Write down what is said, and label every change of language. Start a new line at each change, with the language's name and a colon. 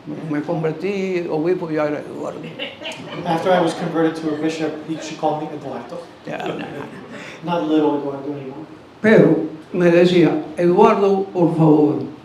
Spanish: Me convertí obispo y ya era Eduardo.
English: After I was converted to a bishop, she called me Eduardo.
Spanish: Ya,
English: Not little Eduardo anymore.
Spanish: Pero me decía, Eduardo, por favor,